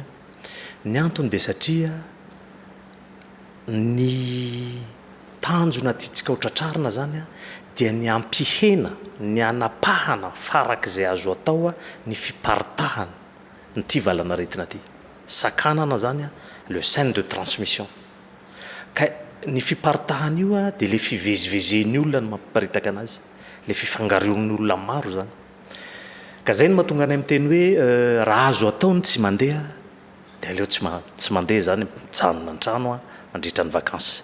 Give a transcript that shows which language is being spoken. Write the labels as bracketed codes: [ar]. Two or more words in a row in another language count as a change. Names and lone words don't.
[mg] Ny antony dia satria ny tanjona tiantsika hotratrarina zany dia ny ampihena, ny anapahana farak'izay azo atao ny fiparitahana ny tivalana aretina ty. Sakanana zany [fr] le chaîne de transmission. [mg] Ka ny fiparitahana io dia le fivezivezen'ny olona no mamparitaka anazy, le fifangaroan'ny olona maro zany. Ka zay no mahatonga anay miteny hoe raha azo atao ny tsy mandeha dia aleo tsy mandeha zany, mijanona an-trano mandritra ny vacances.